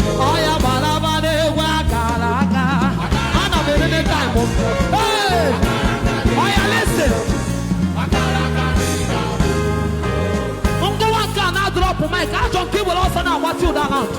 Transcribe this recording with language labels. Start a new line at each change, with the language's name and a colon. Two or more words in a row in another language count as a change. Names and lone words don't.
Igbo: Oya, balaba na-egwu akara aka. Ana m elele time m. Hey! Oya, listen. Ngwa nke a na-drop mic. Achọ nke were ọsọ na-agbati ụda na